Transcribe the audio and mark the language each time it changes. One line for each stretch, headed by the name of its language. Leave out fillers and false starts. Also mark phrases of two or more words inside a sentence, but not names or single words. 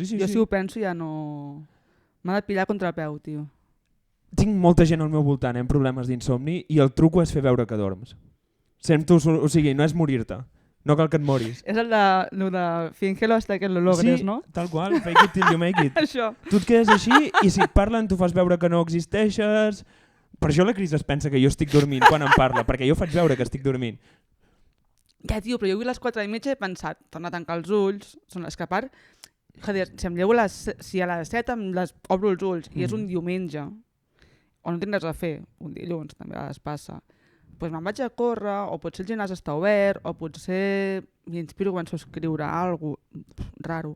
Catalan: Jo si ho penso ja no... M'ha de pillar contra peu, tio. Tinc molta gent al meu voltant amb problemes d'insomni i el truco és fer veure que dorms. O sigui, no és morir-te. No cal que et moris.
Spanish: És el de fingelo hasta que lo logres, no?
Catalan: Sí, tal qual,
English: fake it till you make it.
Catalan: Això. Tu et quedes així i si et parlen tu fas veure que no existeixes. Per això la Cris es pensa que jo estic dormint quan em parla, perquè jo faig veure que estic dormint. Ja, tio, però jo avui a les 4:30 he pensat, torna a tancar els ulls, són les que a part, joder, si em llevo si a les 7 obro els ulls i és un diumenge, o no tinc res a fer, un dilluns també a vegades passa, doncs me'n vaig a córrer, o potser el gimnàs està obert, o potser m'inspiro i començo a escriure alguna cosa raro.